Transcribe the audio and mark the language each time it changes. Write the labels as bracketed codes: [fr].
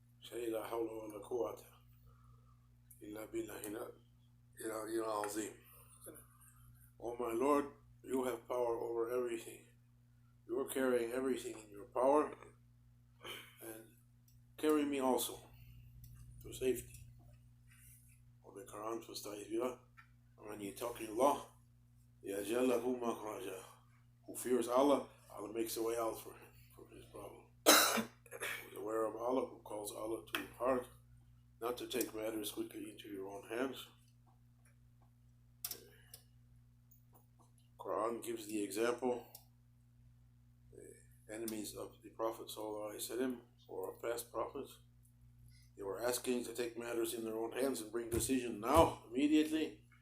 [en] Say [ar] la hawla wa la quwwata illa billahi al-aliyyil azim. [en] Oh my Lord, you have power over everything. You are carrying everything in your power, and carry me also to safety. Or the Quran [ar] فاستعيذ بالله ومن يتق الله يجعل له مخرجا. [en] Who fears Allah, Allah makes a way out for him, for his problem. Who is aware of Allah, who calls Allah to heart, not to take matters quickly into your own hands. Quran gives the example. The enemies of the Prophet ﷺ, or our past prophets, they were asking to take matters in their own hands and bring decision now, immediately.